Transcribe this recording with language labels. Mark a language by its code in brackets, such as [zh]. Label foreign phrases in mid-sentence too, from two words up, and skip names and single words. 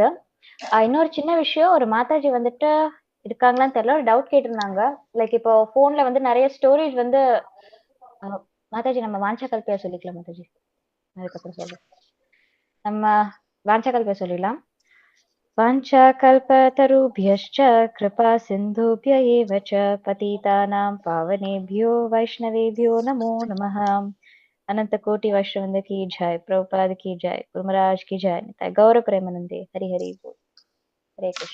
[ta] இன்னொரு சின்ன விஷயம், ஒரு மாதாஜி வந்துட்டு இருக்காங்களான்னு தெரியல, ஒரு டவுட் கேட்டிருந்தாங்க. லைக் இப்போ போன்ல வந்து நிறைய ஸ்டோரேஜ் வந்து மாதாஜி நம்ம வாஞ்சகல்பியா சொல்லிக்கலாம் மாதாஜி. அதுக்கப்புறம் சொல்லு நம்ம வாஞ்சகல்பியா சொல்லிடலாம். [sa] வாஞ்சகல்பதருभ्यश्च कृपा सिन्धुभ्य एव च पतितानां पावनेभ्यो वैष्णवेभ्यो नमो नमः. [hi] अनंत कोटि वैष्णवृंद की जय, प्रभुपाद की जय, गुरु महाराज की जय, [bn] নিতাই গৌর প্রেমানন্দে. [hi] हरि हरि बोल. हरे कृष्ण.